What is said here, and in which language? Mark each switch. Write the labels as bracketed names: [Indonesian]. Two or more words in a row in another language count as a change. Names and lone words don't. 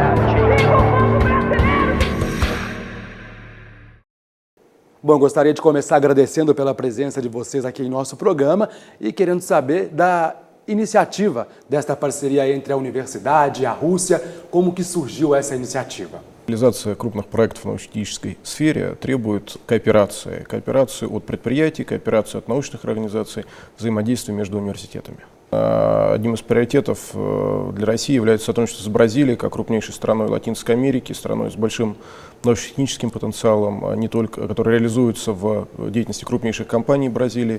[Portuguese] Bom, gostaria de começar agradecendo pela presença de vocês aqui em nosso programa e querendo saber da iniciativa desta parceria entre a universidade e a Rússia, como que surgiu essa iniciativa? [Russian] Реализация крупных проектов в научно-технической сфере требует кооперации. Кооперации от предприятий, кооперации от научных организаций, взаимодействия между университетами. Одним из приоритетов для России является сотрудничество с Бразилией, как крупнейшей страной Латинской Америки, страной с большим научно-техническим потенциалом, не только, который реализуется в деятельности крупнейших компаний Бразилии.